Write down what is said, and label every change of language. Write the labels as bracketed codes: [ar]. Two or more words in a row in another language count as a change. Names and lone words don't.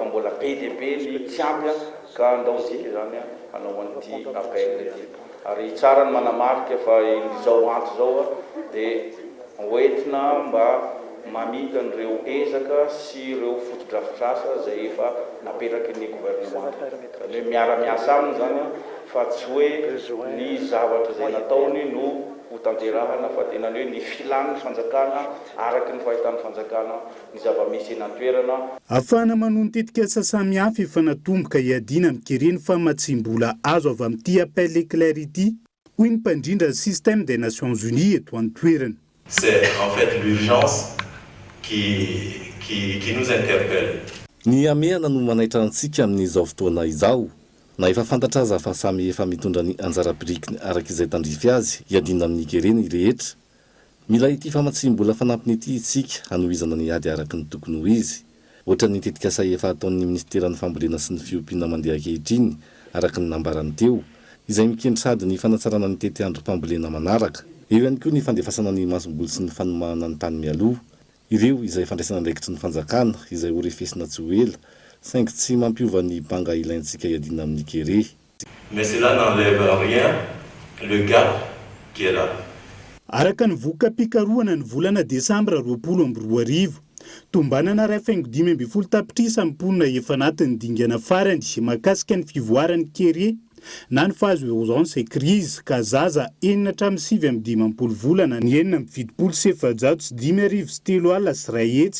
[mg] mbola be dia be ny tsy ampy ka ndao tsika zany hanao an'ity appel ity ary tsara ny manamarika fa izao anto zao dia hoentina mba mamita an'ireo ezaka sy ireo fotodrafitrasa zay efa napetraky ny gouvernement zany hoe miara-miasa aminy zany fa tsy hoe ny zavatra zay nataony no ho tanterahana fa tena hoe ny filan'ny fanjakana araky ny fahitan'ny fanjakana ny zava-misy eny an-toerana. Ahafahana manono tetikasa samihafa efa natomboka hiadiana mikereny fa matsimbola azo avy amin'ity [fr] appel éclair [mg] ity hoy ny mpandrindra [fr] système des Nations Unies [mg] eto an-toerana. [fr] C'est en fait l'urgence qui nous interpelle. [mg] Ny amehana no manaitra antsika amin'izao fotoana izao. Na efa fantatra aza fa samy efa mitondra ny anjara-birikiny arak'izay tandrify azy hiadiana amin'ny kereny rehetra. Mila ity famatsimbola fanampiny ity isika hanohizana ny ady araky ny tokony ho izy. Ohatra ny tetikasa efa ataon'ny ministeran'ny fambolena sy ny fiompiana mandeha ankehitriny araky ny nambarany teo, izay mikendry sady ny fanatsarana ny tety androm-pambolena manaraka. Eo ihany koa ny fandefasana ny masomboly sy ny fanomahana ny tany mialoha. Ireo izay fandraisana andraikitry ny fanjakana izay ho refesina tsy ho ela, saingy tsy mampiova ny banga ilaintsika hiadiana amin'ny kere. [fr] Mais cela n'enlève rien le gap qui est là. [mg] Araka ny voka-pikarohana ny volana Desambra 2024, tombanana 2.5 tapitrisa mponina efa anatin'ny dingana farany mahakasika ny fivoaran'ny kere na ny fahazo [fr] urgence crise [mg] ka zaza 4.7 volana ny 4.703 sy ray hetsy.